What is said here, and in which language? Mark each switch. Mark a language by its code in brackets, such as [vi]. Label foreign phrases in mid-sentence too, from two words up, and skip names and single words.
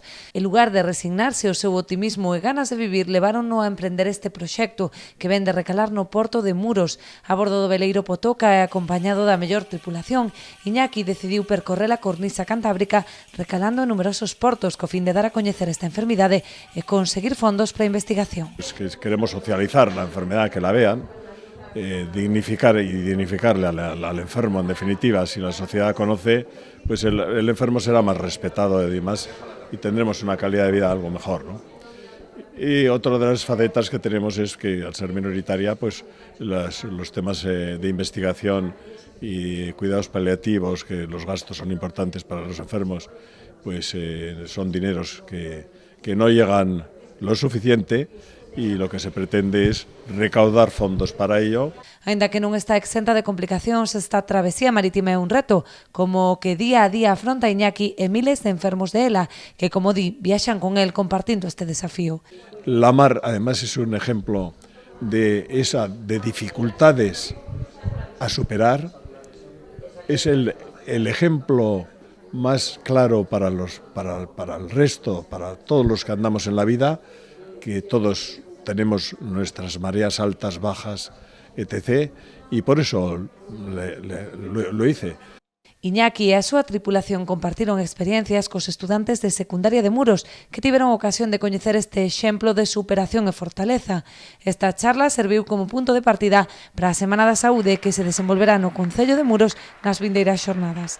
[gl] En lugar de resignarse, o seu optimismo e ganas de vivir levárono a emprender este proxecto que ven de recalar no porto de Muros. A bordo do veleiro Potoca e acompañado da mellor tripulación, Iñaki decidiu percorrer a cornisa cantábrica recalando en numerosos portos co fin de dar a coñecer esta enfermidade e conseguir fondos para a investigación. [es] Es que queremos socializar la enfermedad, que la vean, dignificarle al enfermo, en definitiva. Si la sociedad conoce, pues el enfermo será más respetado y demás, y tendremos una calidad de vida algo mejor, ¿no? Y otra de las facetas que tenemos es que, al ser minoritaria, pues los temas de investigación y cuidados paliativos, que los gastos son importantes para los enfermos, pues son dineros que no llegan lo suficiente, y lo que se pretende es recaudar fondos para ello. [gl] Aínda que non está exenta de complicacións, esta travesía marítima é un reto, como o que día a día afronta Iñaki e miles de enfermos de ELA, que, como di, viaxan con el compartindo este desafío. [es] La mar, además, es un ejemplo de dificultades a superar. Es el ejemplo más claro para el resto, para todos los que andamos en la vida, que todos tenemos nuestras mareas altas, bajas, etc. Y por eso lo hice. [gl] Iñaki e a súa tripulación compartiron experiencias cos estudantes de secundaria de Muros que tiveron ocasión de coñecer este exemplo de superación e fortaleza. Esta charla serviu como punto de partida para a Semana da Saúde que se desenvolverá no Concello de Muros nas vindeiras xornadas.